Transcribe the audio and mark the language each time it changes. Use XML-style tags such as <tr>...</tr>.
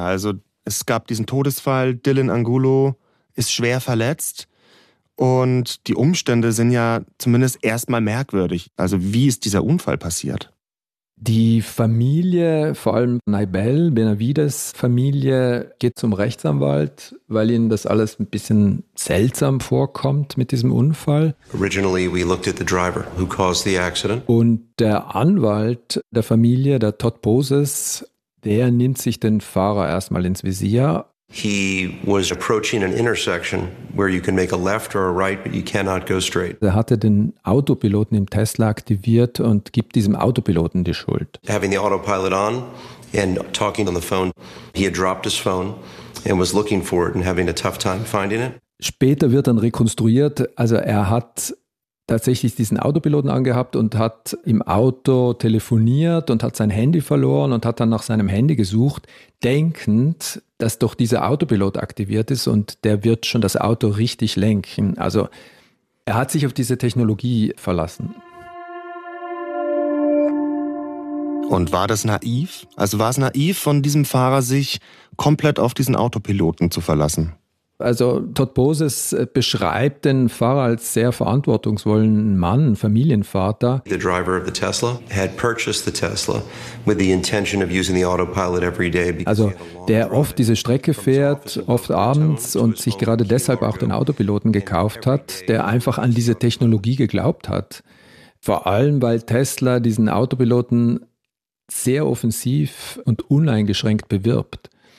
<de>Also es gab diesen Todesfall, Dylan Angulo ist schwer verletzt und die Umstände sind ja zumindest erstmal merkwürdig. Also wie ist dieser Unfall passiert? Die Familie, vor allem Naibel, Benavides Familie, geht zum Rechtsanwalt, weil ihnen das alles ein bisschen seltsam vorkommt mit diesem Unfall.</de> <en>Originally we looked at the driver who caused the accident.</en> <de>Und der Anwalt der Familie, der Todd Poses, der nimmt sich den Fahrer erstmal ins Visier.</de> <en>He was approaching an intersection where you can make a left or a right, but you cannot go straight.</en> <de>Er hatte den Autopiloten im Tesla aktiviert und gibt diesem Autopiloten die Schuld.</de> <en>Having the autopilot on and talking on the phone, he had dropped his phone and was looking for it and having a tough time finding it.</en> <de>Später wird dann rekonstruiert, also er hat tatsächlich diesen Autopiloten angehabt und hat im Auto telefoniert und hat sein Handy verloren und hat dann nach seinem Handy gesucht, denkend, dass doch dieser Autopilot aktiviert ist und der wird schon das Auto richtig lenken. Also er hat sich auf diese Technologie verlassen. Und war das naiv? Also war es naiv von diesem Fahrer, sich komplett auf diesen Autopiloten zu verlassen? Also Todd Boses beschreibt den Fahrer als sehr verantwortungsvollen Mann, Familienvater.</de> <en>The driver of the Tesla had purchased the Tesla with the intention of using the autopilot every day.</en> <de>Also der oft diese Strecke fährt, oft abends und sich gerade deshalb auch den Autopiloten gekauft hat, der einfach an diese Technologie geglaubt hat. Vor allem, weil Tesla diesen Autopiloten sehr offensiv und uneingeschränkt bewirbt.</de>